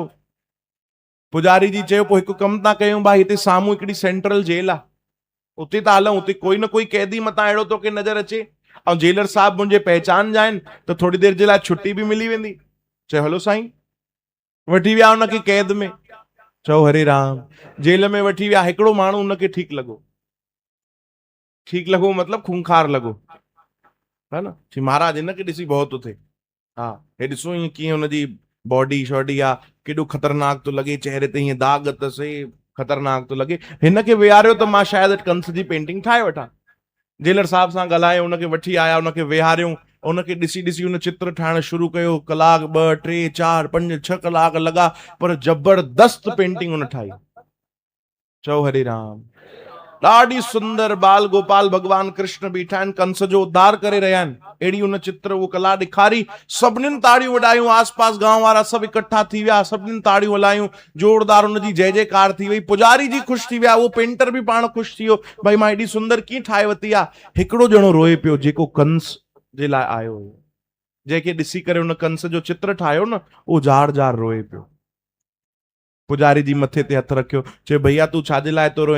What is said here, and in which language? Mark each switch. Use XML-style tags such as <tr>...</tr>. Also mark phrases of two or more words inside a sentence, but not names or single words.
<sd>पुजारी जी चयो पोइ हिकु कमु था कयूं भाई, हिते साम्हूं हिकिड़ी</sd> <en>central jail</en> <sd>आहे, उते था हलूं, उते कोई न कोई कैदी मतां अहिड़ो तोखे नज़र अचे, ऐं जेलर साहब मुंहिंजे पहचान जा आहिनि, त थोड़ी देरि जे लाइ छुट्टी बि मिली वेंदी। चयो हलो साईं। वठी विया उनखे कैद में। चओ हरे राम। जेल में वठी विया, हिकिड़ो माण्हू उनखे ठीकु लॻो। ठीकु लॻो मतिलबु खूंखार लॻो, है न। चई महाराज हिनखे ॾिसी भउ थो थिए, हा हे ॾिसो ईअं कीअं हुनजी बॉडी शॉडी आहे, केॾो ख़तरनाक थो लॻे, चेहरे ते हीअं दाग अथसि, ख़तरनाक थो लॻे, हिनखे विहारियो त मां शायदि कंस जी पेंटिंग ठाहे वठां। जेलर साहब सां ॻाल्हायो, उनखे वठी आया, उनखे विहारियूं, उनखे ॾिसी ॾिसी उन चित्र ठाहिण शुरू कयो। कलाक 2 3 4 5 6 कलाक लॻा, पर जबरदस्त पेंटिंग उन ठाही। चओ हरे राम। ॾाढी सुंदर बाल गोपाल भगवान कृष्ण बीठा आहिनि, कंस जो उद्धार करे रहिया आहिनि, अहिड़ी उन चित्र वो कला ॾेखारी। सभिनीनि ताड़ियूं वॼायूं, आसपास गांव वारा सभु इकट्ठा थी विया, सभिनीनि ताड़ियूं हलायूं, जोरदार उनजी जय जयकार थी वई। पुजारी जी ख़ुशि थी विया, वो पेंटर बि पाण ख़ुशि थी वियो, भाई मां एॾी सुंदर कीअं ठाहे वरिती आहे। हिकिड़ो ॼणो रोए पियो जेको कंस जे लाइ आयो हुयो, जंहिंखे ॾिसी करे उन कंस जो चित्र ठाहियो न, उहो जार जार रोए पियो। पुजारी जी मथे ते हथ रखियो, चयो भैया तूं छाजे लाइ थो रोए?</sd>